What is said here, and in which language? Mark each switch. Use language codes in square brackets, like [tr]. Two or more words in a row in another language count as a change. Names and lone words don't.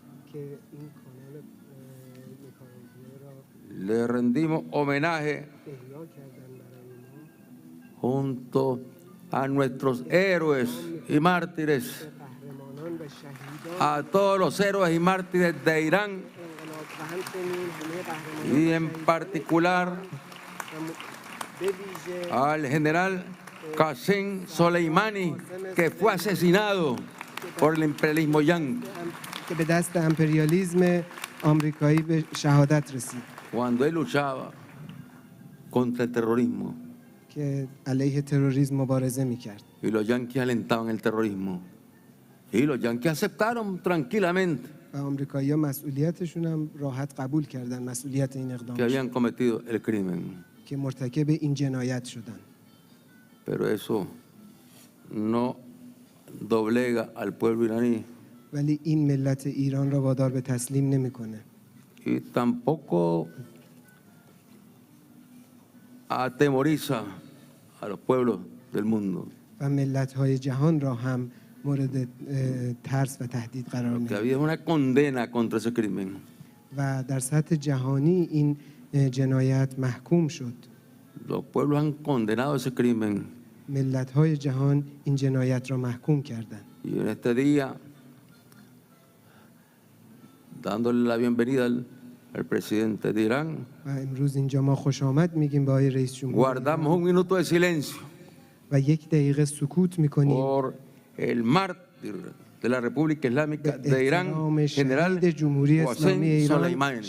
[es] Le rendimos homenaje junto a nuestros héroes y mártires [fa] و شهیدان [es] a todos los héroes y mártires de Irán [fa] انقلاب و همچنین همه قهرمانان [es] y en [fa] شهیدان [es] particular [fa] به ویژه [es] al general Qasem Soleimani, que fue asesinado por el imperialismo yanqui [fa] که به دست امپریالیزم آمریکایی به شهادت رسید [es] cuando él luchaba contra el terrorismo. [fa] که علیه تروریسم مبارزه میکرد [es] Y los yanquis alentaban el terrorismo. Y los yanquis aceptaron tranquilamente [fa] و آمریکایی‌ها مسئولیتشون هم راحت قبول کردن مسئولیت این اقدام [es] que habían cometido el crimen. [fa] که مرتکب این جنایت شدن [es] Pero eso no doblega al pueblo iraní [fa] ولی این ملت ایران را وادار به تسلیم نمیکنه [es] y tampoco atemoriza a los pueblos del mundo, [fa] و ملت‌های جهان را هم مورد ترس و تهدید قرار [es] que [fa] میده [es] había una condena contra ese crimen. [fa] و در سطح جهانی این جنایت محکوم شد [es] Los pueblos han condenado ese crimen [fa] ملت‌های جهان این جنایت را محکوم کردند [es] y en este día, dándole la bienvenida al presidente de Irán, [fa] و امروز اینجا ما خوش آمد میگیم به آقای رئیس جمهور [es] guardamos un minuto de silencio [fa] و یک دقیقه سکوت میکنیم [es] por el mártir de la República Islámica [fa] به [es] de Irán, [fa] احترام [es] general [fa] شهید جمهوری اسلامی [es] Qasem [fa] ایران [es] Soleimani.